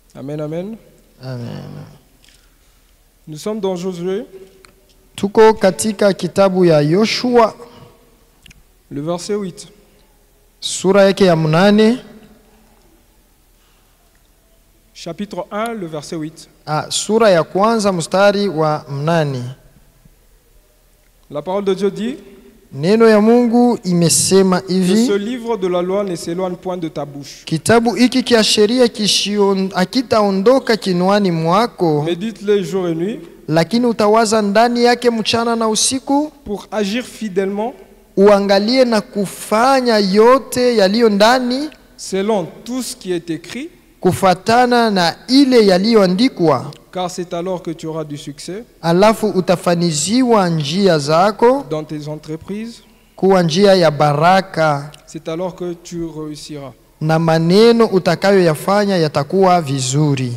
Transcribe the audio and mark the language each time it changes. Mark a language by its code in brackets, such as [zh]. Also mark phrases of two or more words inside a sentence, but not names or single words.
[fr] Amen, amen. [sw] Amen. [fr] Nous sommes dans Josué, [sw] Tuko katika kitabu ya Yoshua [fr] le verset 8. [sw] sura yake ya 8. [fr] Chapitre 1, le verset 8. [sw] Sura ya kwanza mstari wa 8. [fr] La parole de Dieu dit: [sw] Neno ya Mungu imesema [fr] que ce [sw] hivi: [fr] livre de la loi ne s'éloigne point de ta bouche. [sw] kitabu hiki kia sheria akitaondoka kinwani mwako, [fr] Médite-le jour et nuit [sw] lakini utawaza ndani yake mchana na usiku, [fr] pour agir fidèlement [sw] uangalie na kufanya yote yaliyo ndani [fr] selon tout ce qui est écrit, [sw] kufatana na ile yaliyoandikwa, [fr] car c'est alors que tu auras du succès [sw] alafu utafaniziwa njia zako, [fr] dans tes entreprises. [sw] kuwa njia ya baraka, [fr] C'est alors que tu réussiras. [sw] na maneno utakayoyafanya yatakuwa vizuri.